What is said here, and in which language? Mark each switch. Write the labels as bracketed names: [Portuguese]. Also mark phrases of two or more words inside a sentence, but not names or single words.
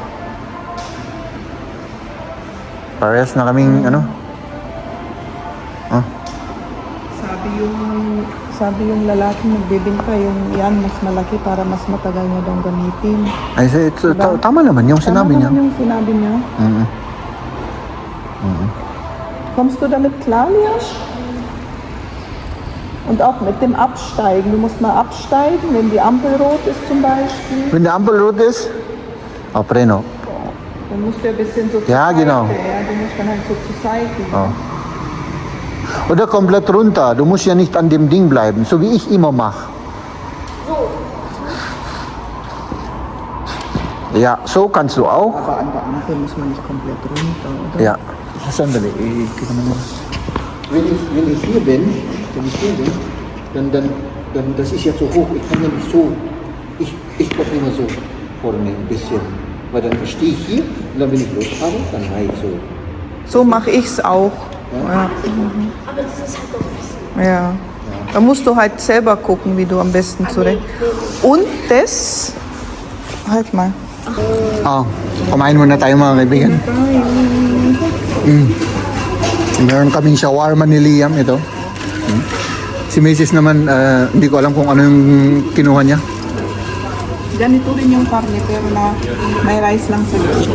[Filipino] Parehas na kaming, ano? Sabi yung lalaki nagbebenta, yung yan mas malaki para mas matagal niya daw gamitin. Ay, tama naman yung sinabi niya. Tama naman yung sinabi niya. [German] Kommst du damit klar, Leon? Und auch mit dem Absteigen. Du musst mal absteigen, wenn die Ampel rot ist zum Beispiel. Wenn der Ampel rot ist, preno. Dann musst du ein bisschen so zur Ja, Seite. genau. Ja, du musst dann halt so zur Seite. Oh. Oder komplett runter. Du musst ja nicht an dem Ding bleiben, so wie ich immer mache. Ja, so kannst du auch. Aber an der Ampel muss man nicht komplett runter, oder? Ja. [Filipino] Sandali, kita naman. [German] Wenn ich hier bin, dann das ist ja zu hoch. Ich kann ja nicht so. Ich brauche immer so vorne ein bisschen. Weil dann stehe ich hier und dann, wenn ich Lust habe, dann mache ich so. So mache ich's auch. Ja. Aber das ist halt noch ein bisschen. Ja. Da musst du halt selber gucken, wie du am besten zurecht. Und das. Halt mal. [Filipino] Oh, kumain muna tayo mga kaibigan. Meron kaming shawarma ni Liam ito. Si Mrs. naman, hindi ko alam kung ano yung kinuha niya. Ganito rin yung karne pero na may rice lang sa loob.